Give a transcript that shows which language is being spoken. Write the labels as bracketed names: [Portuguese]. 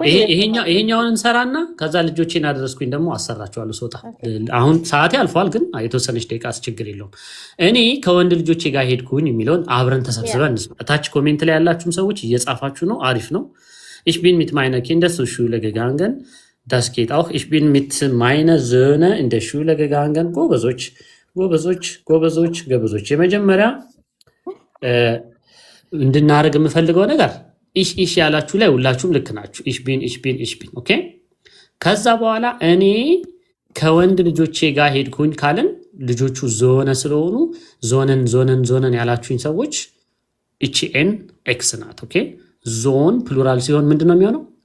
[Amharic] ይሄኛውን እንሰራና ከዛ ልጆቼን አደረስኩኝ ደግሞ አሰራቸዋለሁ ስወጣ። አሁን ሰዓቴ አልፏል፣ ግን የተወሰነች ደቂቃ ችግር የለውም። እኔ ከወንድ ልጆቼ ጋር ሄድኩኝ የሚለውን አብረን ተሰብስበን እንስማ። ታች ኮሜንት ላይ ያላችሁም ሰዎች እየጻፋችሁ ነው፣ አሪፍ ነው። [German] ich bin mit meiner Kinder zur Schule gegangen. Das geht auch. Ich bin mit meiner Söhne in der Schule gegangen. [Amharic] ጎበዞች ጎበዞች ጎበዞች ጎበዞች። የመጀመሪያ እንድናረግ የምፈልገው ነገር ኢሽ ያላችሁ ላይ ሁላችሁም ልክ ናችሁ። ኢሽ ቢን ኦኬ። ከዛ በኋላ እኔ ከወንድ ልጆቼ ጋር ሄድኩኝ ካልን ልጆቹ ዞነ ስለሆኑ ዞነን ያላችሁኝ ሰዎች እቺ ኤን ኤክስ ናት። ኦኬ። ዞን ፕሉራል ሲሆን ምንድን ነው የሚሆነው?